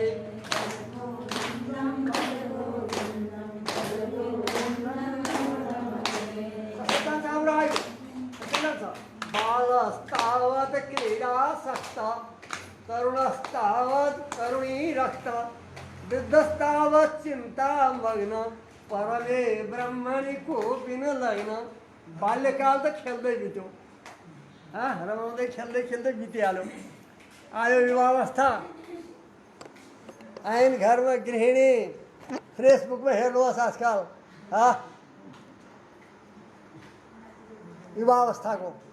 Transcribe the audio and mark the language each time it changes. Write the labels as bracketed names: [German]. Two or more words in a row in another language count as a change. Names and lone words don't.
[Sanskrit] बालस्तावत् क्रीडासक्त तरुणस्तावत् तरुणीरक्त वृद्धस्तावत् चिन्तामग्न परमे ब्रह्मणि कोपि न लग्न [Nepali] बाल्यकाल त खेल्दै बित्यो रमाउँदै खेल्दै खेल्दै बितिहाल्यो आयो युवावस्था आइन् घरमा गृहिणी फेसबुकमा हेर्नुहोस् आजकल युवावस्थाको